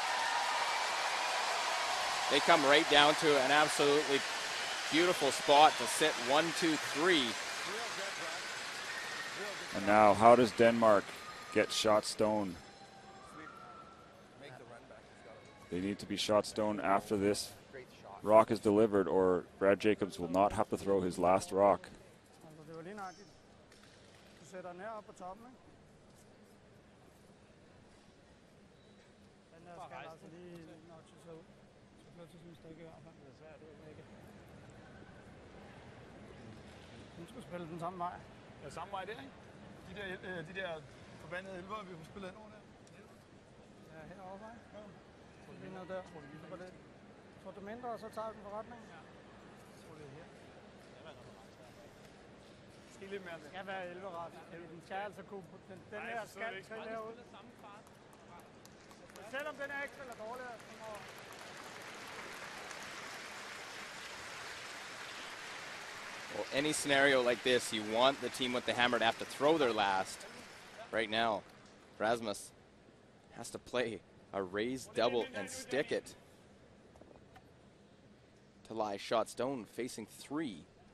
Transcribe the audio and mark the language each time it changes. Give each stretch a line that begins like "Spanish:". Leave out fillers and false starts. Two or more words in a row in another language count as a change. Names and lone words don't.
English: They come right down to an absolutely beautiful spot to sit 1, 2, 3. And now, how does Denmark get shot stone? They need to be shot stone after this rock is delivered, or Brad Jacobs will not have to throw his last rock.
Danish: Altså, det var lige nøjagtigt. Du sætter den her op på toppen, ikke? Den der skal altså lige notche sig ud. Så bliver til sådan et stykke i hvert fald. Det er svært, det er ikke. Nu skal vi spille den samme vej. Ja, samme vej der, ikke? De der forbandede elver, vi har spillet ind over der. Ja, herovre vej. Ja. Så lige noget der. Så var det. Så det mindre, og så tager vi den forretning. Ja. Jeg tror, det er her. Skal lidt mere. Det skal være 11-ret. Den skal altså kunne... Den her skal trille herud. Selvom den er ikke spiller dårligere, så må...
English: Well, any scenario like this, you want the team with the hammer to have to throw their last. Right now, Rasmus has to play a raised double and stick it to lie shot stone, facing 3.